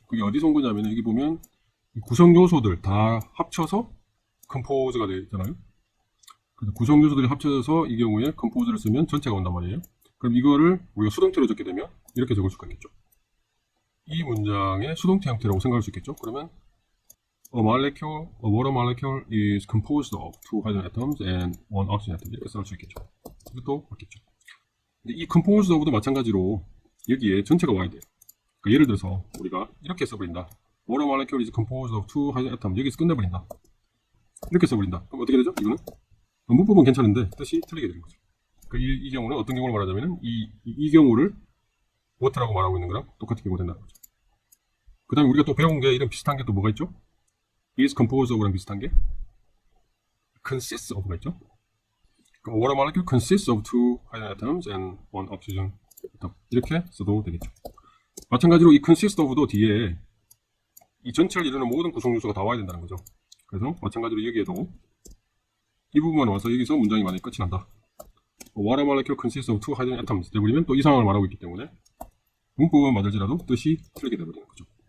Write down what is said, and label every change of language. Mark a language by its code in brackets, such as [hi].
[ko] 그게 어디서 온 거냐면은 여기 보면 이 구성 요소들 다 합쳐서 compose가 되잖아요. 그래서 구성 요소들이 합쳐져서 이 경우에 compose를 쓰면 전체가 온단 말이에요. 그럼 이거를 우리가 수동태로 적게 되면 이렇게 적을 수가 있겠죠. 이 문장의 수동태 형태라고 생각할 수 있겠죠. 그러면 [en] a water molecule is composed of two hydrogen atoms and one oxygen atom [ko] 이렇게 쓸 수 있겠죠. 이것도 맞겠죠. 근데 이 composed of도 마찬가지로 여기에 전체가 와야 돼요. 예를 들어서 우리가 이렇게 써버린다. [en] water molecule is composed of two hydrogen atoms [ko] 여기서 끝내버린다. 이렇게 써버린다. 그럼 어떻게 되죠? 이거는 문법은 괜찮은데 뜻이 틀리게 되는 거죠. 이 경우는 어떤 경우를 말하자면 이 경우를 what라고 말하고 있는 거랑 똑같은 경우가 된다는 거죠. 그 다음에 우리가 또 배운 게 이런 비슷한 게 또 뭐가 있죠? is composed of랑 비슷한 게 consists of가 있죠. [en] water molecule consists of two hydrogen atoms and one oxygen atom. [ko] 이렇게 써도 되겠죠. 마찬가지로 이 consist of도 뒤에 이 전체를 이루는 모든 구성 요소가 다 와야 된다는 거죠. 그래서 마찬가지로 여기에도 이 부분만 와서 여기서 문장이 만약에 끝이 난다. [en] water molecule consists of two hydrogen atoms [ko] 되버리면 또 이 상황을 말하고 있기 때문에 문법은 맞을지라도 뜻이 틀리게 되버리는 거죠.